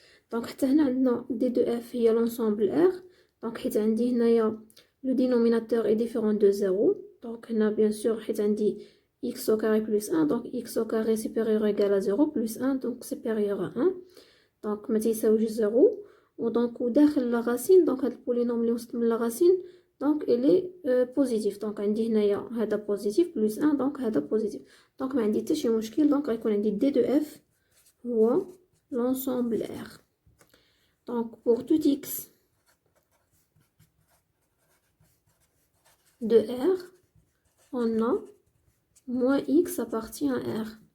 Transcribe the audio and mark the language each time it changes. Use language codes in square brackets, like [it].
[fr] donc حتى هنا عندنا d de f هي l'ensemble r. donc حيت عندي هنايا le dénominateur est différent de 0 donc هنا bien sûr حيت عندي x au carré plus 1 donc x au carré supérieur ou égal à 0 plus 1 donc supérieur à 1 donc ما تيساويش 0 ودونك وداخل la racine donc هاد البولينوم اللي وسط من la racine donc il est positif. [ar] donc عندي هنايا هذا positif plus 1 donc هذا positif donc ما عندي حتى شي مشكل. [fr] donc غيكون عندي d de f هو l'ensemble r. donc pour tout x de r, on a moins x appartient à r.